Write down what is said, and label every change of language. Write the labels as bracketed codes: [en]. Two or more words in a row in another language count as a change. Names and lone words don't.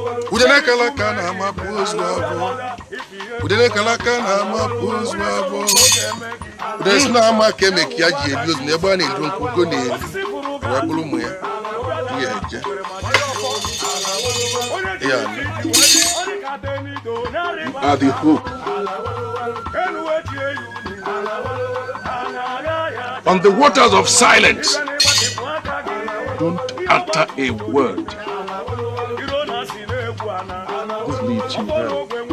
[ig] Ude na-ekele aka na-ama bụ ozu abụọ. Ude na-ekele aka na-ama bụ ozu abụọ. Ude si na-ama ka eme ka ya ji eli ozu n'ebe a na-eru nkwu ugo na-eri. Wee bụrụ ụmụ ya. Ya eje. Ya anụ. [en] You are the hope. On the waters of silence, don't utter a word. This leads you well.